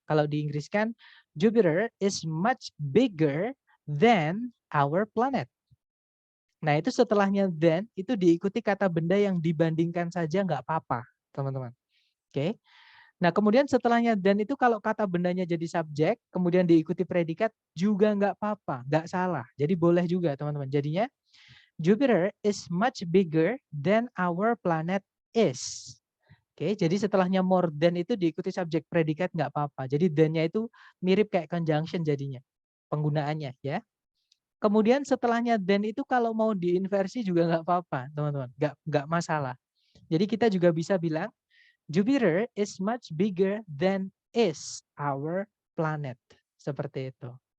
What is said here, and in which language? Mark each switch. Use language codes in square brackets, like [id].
[id] Kalau di Inggris kan, [en] Jupiter is much bigger than our planet. [id] Nah, itu setelahnya than, itu diikuti kata benda yang dibandingkan saja nggak apa-apa, teman-teman. Oke. Nah, kemudian setelahnya dan itu kalau kata bendanya jadi subjek, kemudian diikuti predikat juga nggak apa-apa, nggak salah. Jadi boleh juga teman-teman. [en] Jadinya Jupiter is much bigger than our planet is. [id] Oke, jadi setelahnya more than itu diikuti subjek predikat nggak apa-apa. Jadi than-nya itu mirip kayak conjunction jadinya penggunaannya ya. Kemudian setelahnya than itu kalau mau diinversi juga nggak apa-apa, teman-teman. Nggak masalah. Jadi kita juga bisa bilang [en] Jupiter is much bigger than is our planet. [id] Seperti itu.